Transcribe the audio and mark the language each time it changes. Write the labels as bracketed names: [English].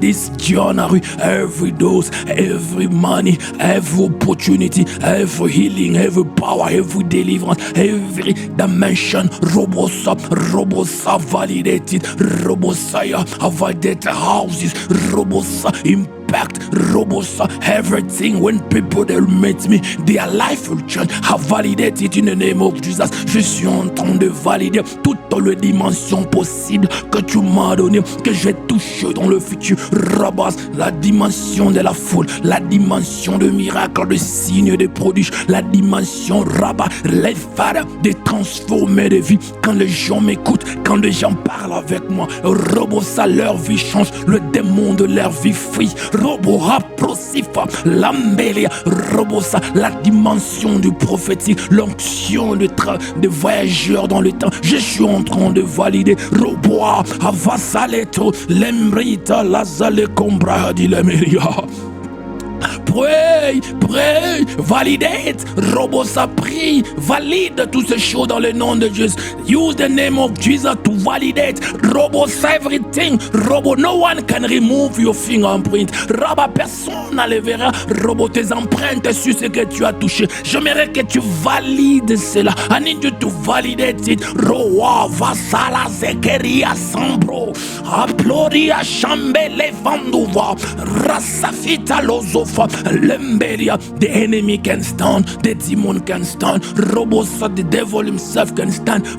[English] This January, every dose, every money, every opportunity, every healing, every power, every deliverance, every dimension. Robosa validated. Robosa validate houses. Robosa impact. Robosa everything. When people they meet me, their life will change. I validate it in the name of Jesus. [French] Je suis en train de valider toutes les dimensions possibles que tu m'as donné, que je vais toucher dans le futur. Rabas, la dimension de la foule, la dimension de miracles, de signes, de prodiges, la dimension rabat, les phares, de transformer des vies. Quand les gens m'écoutent, quand les gens parlent avec moi, Robosa, leur vie change, le démon de leur vie fuit. Robo Raprosifa, l'ambélia, Robosa, la dimension du prophétique, l'onction de voyageurs dans le temps. Je suis en train de valider. Roboa, Avasaleto, l'embrita, lazale combra di l'emeria. [English] Pray, validate, [French] Robosa, prie, valide toutes ces choses dans le nom de Jésus. [English] Use the name of Jesus to validate, Robosa, everything. Robo, no one can remove your fingerprint. Rabba, [French] personne ne le verra. Robo, tes empreintes sur ce que tu as touché. J'aimerais que tu valides cela. [English] I need you to validate it. Roa, vasala, zekeria, sambro, aploria, chambele, vanduva, rasafita, lozofa. Lemberia, the enemy can stand, the demon can stand, Robosa, the devil himself can stand.